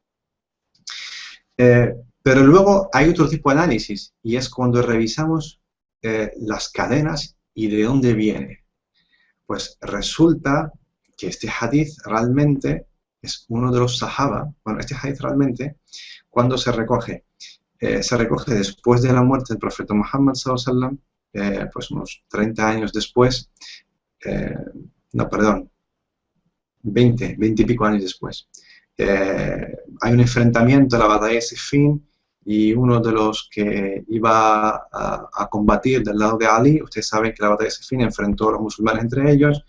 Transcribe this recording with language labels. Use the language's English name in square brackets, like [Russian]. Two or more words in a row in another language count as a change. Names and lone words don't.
[Spanish] Pero luego hay otro tipo de análisis, y es cuando revisamos las cadenas y de dónde viene. Pues resulta que este hadith realmente es uno de los sahaba. Bueno, este hadith realmente, cuando se recoge después de la muerte del profeta Muhammad [Arabic] صلى الله عليه وسلم, [Spanish] pues unos 30 años después, no, perdón, 20 y pico años después. Hay un enfrentamiento, la batalla de Siffin, y uno de los que iba a combatir del lado de Ali, ustedes saben que la batalla de Siffin enfrentó a los musulmanes entre ellos.